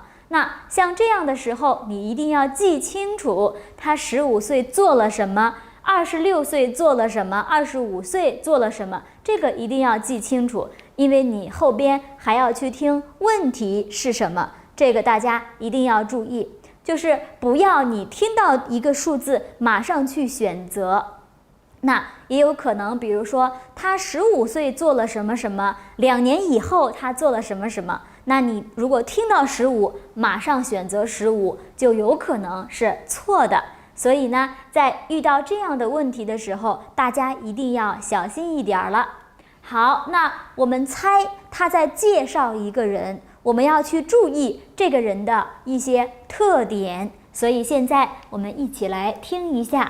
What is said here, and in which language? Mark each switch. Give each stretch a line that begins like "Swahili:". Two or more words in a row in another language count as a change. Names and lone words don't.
Chinese: 那像這樣的時候，你一定要記清楚，他15歲做了什麼，26歲做了什麼，25歲做了什麼，這個一定要記清楚，因為你後邊還要去聽問題是什麼。這個大家一定要注意，就是不要你聽到一個數字馬上去選擇。那也有可能，比如說他15歲做了什麼什麼，2年以後他做了什麼什麼，那你如果聽到15，馬上選擇15，就有可能是錯的。所以呢，在遇到這樣的問題的時候，大家一定要小心一點了。好，那我們猜他在介紹一個人，我們要去注意這個人的一些特點，所以現在我們一起來聽一下。